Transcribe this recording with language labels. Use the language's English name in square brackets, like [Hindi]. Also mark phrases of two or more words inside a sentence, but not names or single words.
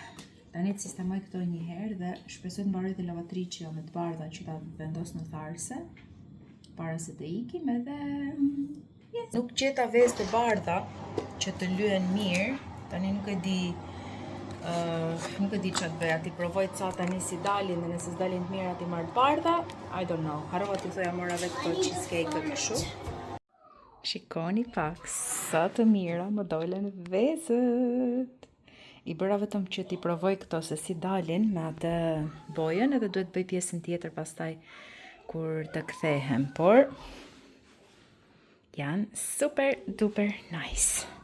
[Albanian] Tani të sistemoj këto një herë dhe shpresoj të mbaroj të lavatriçja me të bardha që ta vendos në tharse para se të ikim edhe nuk gjeta vezë të bardha që të lyen mirë. Tani nuk e di ç'a të bëja, ti provoj ca tani si dalin dhe nëse s'dalin të mira ti marr të bardha, [English] I don't know. [Albanian] Harrova t'i thoja mora vetë këto cheesecake kështu. Shikoni pak, sa të mira më dolen vezët. I bëra vetëm që t'i provoj këto se si dalin me atë bojën edhe duhet bëj pjesën tjetër pastaj kur të kthehem, por janë [English] super duper nice.